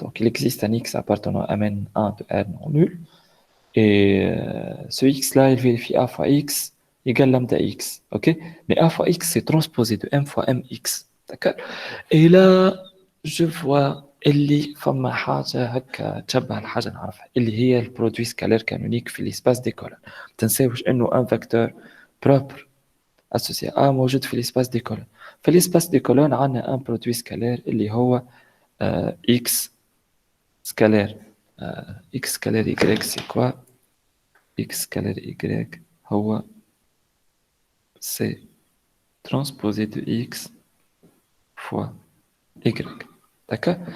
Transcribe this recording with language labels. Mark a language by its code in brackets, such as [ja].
[fr] Donc il existe un x appartenant à Mn1 de R non nul. Et ce x-là, il vérifie A fois x égale lambda x. Ok? Mais A fois x, c'est transposé de M fois mx. D'accord? Et là, je vois [ar] اللي فما حاجة هكا تشبه الحاجة نعرفها اللي هي البرودوي سكالير كانونيك في الاسباس دي كولون. ما تنساوش انه ان فيكتور بروبر associé A موجود في [fr] l'espace des colonnes. في l'espace des colonnes عندنا un produit scalaire [ar] اللي هو [fr] x scalaire x scalaire y c'est quoi x scalaire y هو c'est transposé de x fois y. D'accord?